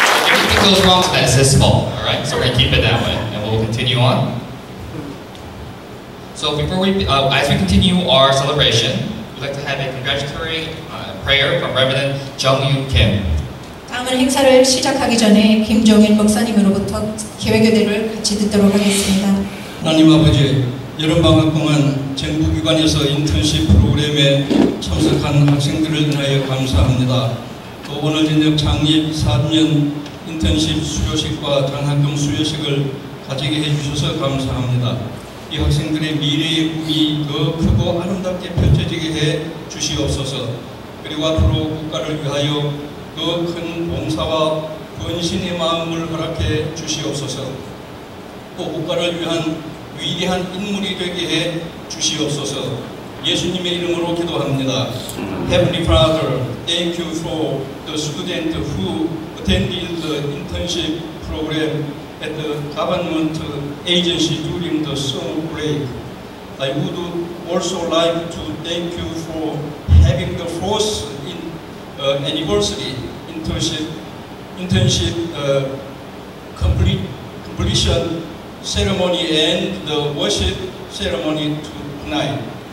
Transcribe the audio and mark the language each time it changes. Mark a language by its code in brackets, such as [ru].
[en] Everything goes wrong today, it's his fault, alright? So we're going to keep it that way, and we'll continue on. So before as we continue our celebration, we'd like to have a congratulatory prayer from Reverend Jung-Yu Kim. [ko] 다음은 행사를 시작하기 전에 김종인 목사님으로부터 개회교대를 같이 듣도록 하겠습니다. 하나님 아버지, 여름방학 동안 정부기관에서 인턴십 프로그램에 참석한 학생들을 위하여 감사합니다. 또 오늘 저녁 창립 4주년 인턴십 수료식과 장학금 수료식을 가지게 해주셔서 감사합니다. 이 학생들의 미래의 꿈이 더 크고 아름답게 펼쳐지게 해 주시옵소서. 그리고 앞으로 국가를 위하여 더 큰 봉사와 헌신의 마음을 허락해 주시옵소서. 또 국가를 위한 위대한 인물이 되게 해 주시옵소서. 예수님의 이름으로 기도합니다. [en] Heavenly Father, thank you for the student who attended the internship program at the government agency during the summer break. I would also like to thank you for having the first anniversary internship completion ceremony and the worship ceremony tonight.